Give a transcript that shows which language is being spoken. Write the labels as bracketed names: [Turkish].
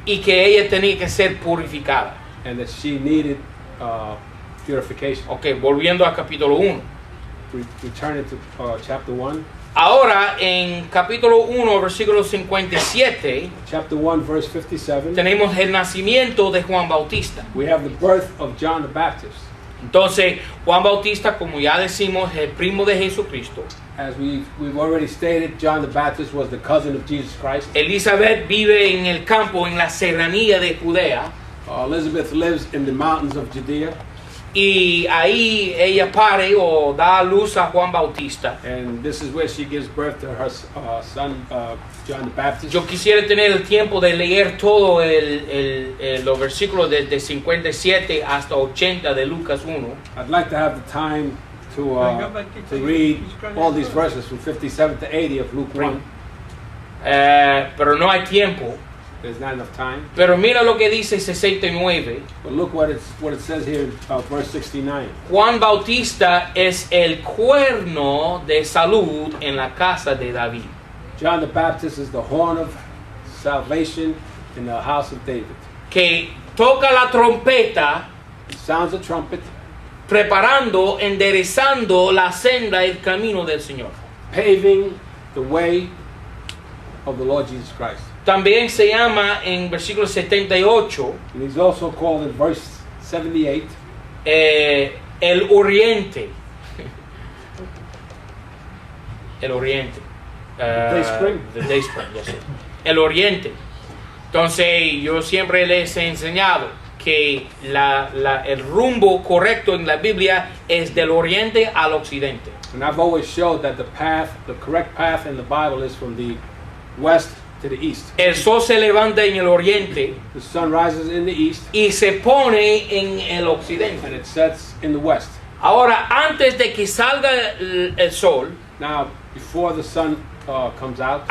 [Spanish] Y que ella tenía que ser purificada. [English] and that she needed purification. [Spanish] Ok, volviendo a capítulo 1. [English] Returning to chapter 1. [Spanish] Ahora, en capítulo 1, versículo 57, [English] Chapter 1, verse 57. [Spanish] tenemos el nacimiento de Juan Bautista. [English] We have the birth of John the Baptist. [Spanish] Entonces, Juan Bautista, como ya decimos, es el primo de Jesucristo. [English] As we've already stated, John the Baptist was the cousin of Jesus Christ. [Spanish] Elizabeth vive en el campo, en la serranía de Judea. [English] Elizabeth lives in the mountains of Judea. [Spanish] Y ahí ella pare o da a luz a Juan Bautista. [English] And this is where she gives birth to her son, John the Baptist. [Spanish] Yo quisiera tener el tiempo de leer todo los versículos desde 57 hasta 80 de Lucas 1. [English] I'd like to have the time to read all these verses from 57 to 80 of Luke 1. [Spanish] Pero no hay tiempo. [English] There's not enough time. [Spanish] Pero mira lo que dice 69. [English] But look what it says here in verse 69. [Spanish] Juan Bautista es el cuerno de salud en la casa de David. [English] John the Baptist is the horn of salvation in the house of David. [Spanish] Que toca la trompeta, [English] Sounds a trumpet, [Spanish] preparando, enderezando la senda, el camino del Señor. [English] paving the way of the Lord Jesus Christ. [Spanish] También se llama en versículo 78 [English] And he's also called in verse 78 [Spanish] el oriente. El oriente. [English] Dayspring. The Dayspring, yes, sir. [Spanish] El oriente. Entonces yo siempre les he enseñado que el rumbo correcto en la Biblia es del oriente al occidente. [English] And I've always showed that the correct path in the Bible is from the west to the east. [Spanish] El sol se levanta en el oriente [English] The sun rises in the east [Spanish] y se pone en el occidente. [English] and it sets in the west. [Spanish] Ahora, antes de que salga el sol, [English] Now, before the sun comes out,